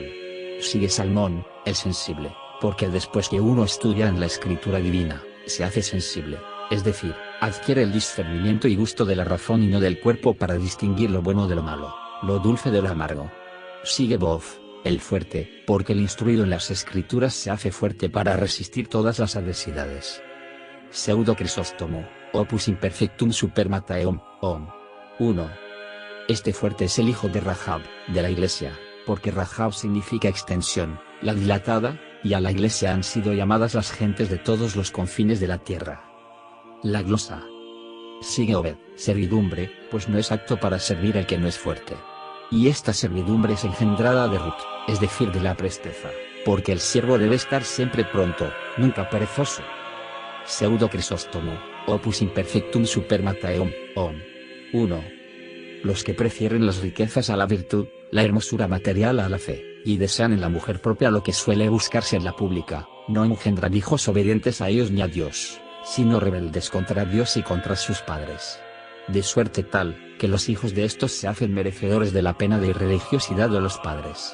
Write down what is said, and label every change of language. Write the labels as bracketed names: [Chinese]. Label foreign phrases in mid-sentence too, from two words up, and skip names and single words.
[Spanish] Sigue Salmón, el sensible, porque después que uno estudia en la escritura divina, se hace sensible, es decir, adquiere el discernimiento y gusto de la razón y no del cuerpo para distinguir lo bueno de lo malo, lo dulce de lo amargo. Sigue Boz, el fuerte, porque el instruido en las escrituras se hace fuerte para resistir todas las adversidades. Pseudo Crisóstomo, opus imperfectum super Mataeum, 1. Este fuerte es el hijo de Rahab, de la iglesia, porque Rahab significa extensión, la dilatada, y a la iglesia han sido llamadas las gentes de todos los confines de la tierra. La glosa. Sigue Obed, servidumbre, pues no es apto para servir el que no es fuerte. Y esta servidumbre es engendrada de Ruth, es decir de la presteza, porque el siervo debe estar siempre pronto, nunca perezoso. Pseudo Crisóstomo, opus imperfectum super Mataeum, 1. Los que prefieren las riquezas a la virtud, la hermosura material a la fe, y desean en la mujer propia lo que suele buscarse en la pública, no engendran hijos obedientes a ellos ni a Dios, sino rebeldes contra Dios y contra sus padres. De suerte tal, que los hijos de estos se hacen merecedores de la pena de irreligiosidad de los padres.